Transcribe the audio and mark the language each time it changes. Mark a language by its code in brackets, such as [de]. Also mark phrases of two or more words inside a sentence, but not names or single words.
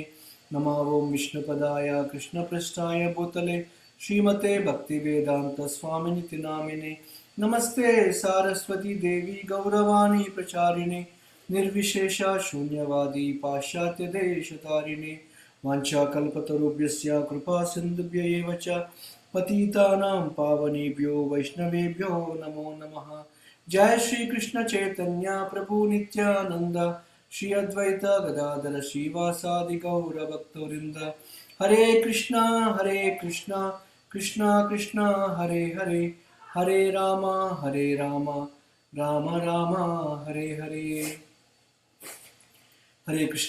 [sa] నమో ఓం విష్ణుపదాయ కృష్ణపృష్ఠాయ భూతలే శ్రీమతే భక్తివేదాంత స్వామినితి నామినే. నమస్తే సారస్వతి దేవి గౌరవాణి ప్రచారిణే నిర్విశేష శూన్యవాది పాశ్చాత్య దేశతారిణే. వాంఛాకల్పతరుభ్యస్య కృపా సింధుభ్య ఏవ చ పతితానాం పావనేభ్యో వైష్ణవేభ్యో నమో నమః. जय श्री कृष्ण चैतन्य प्रभु नित्यानंद శ్రీ అద్వైత గదాధర శ్రీవాసాది గౌర భక్తవృంద. హరే కృష్ణ కృష్ణ కృష్ణ హరే హరే, హరే రామ రామ రామ హరే హరే. హరే కృష్ణ.